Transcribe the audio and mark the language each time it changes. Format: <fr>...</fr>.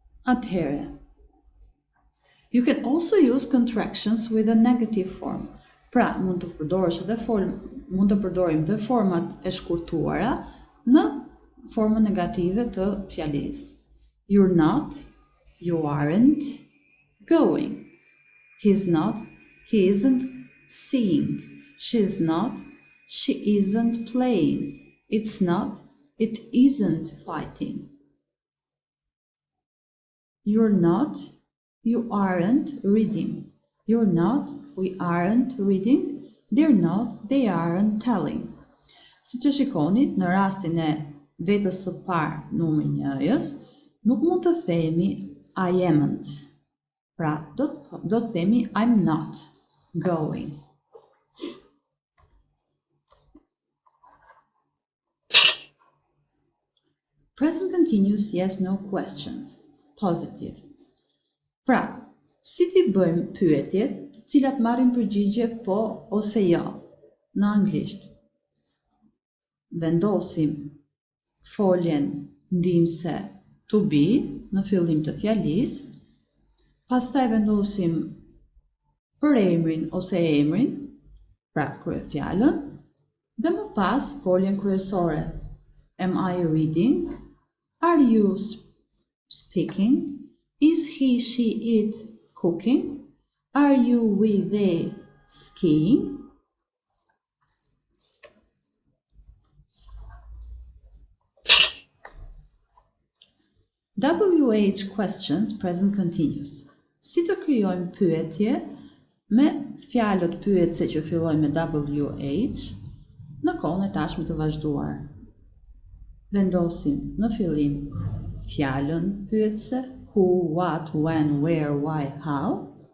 <en>Atëherë, you can also use contractions with a negative form.</en> <sq>Pra, mund të përdorim dhe format e shkurtuara në formën negative të fjalisë.</sq> <en>You're not, you aren't, going. He's not, he isn't seeing. She's not, she isn't playing. It's not, it isn't fighting. You're not, you aren't reading. You're not, we aren't reading. They're not, they aren't telling.</en> <sq>Si që shikoni, në rastin e vetës së parë numri 1-jës, nuk mund të themi</sq> <en>I amn't.</en> <sq>Pra, do të themi</sq> <en>I'm not going. Present continuous yes no questions. Positive.</en> <sq>Pra, si t'i bëjmë pyetjet të cilat marrin përgjigje po ose jo në anglisht. Vendosim foljen ndihmëse to be në fillim të fjalisë, pastaj vendosim përemrin ose emrin, pra kryefjalën, dhe më pas foljen kryesore.</sq> <en>Am I reading? Are you speaking? Is he, she, it cooking? Are you, we, they skiing? WH questions present continuous.</en> <sq>Si të krijojmë pyetje me fjalët pyetse që fillojnë me WH në kohën e tashme të vazhduar. Vendosim në fillim fjalën pyetse,</sq> <en>who, what, when, where, why, how.</en>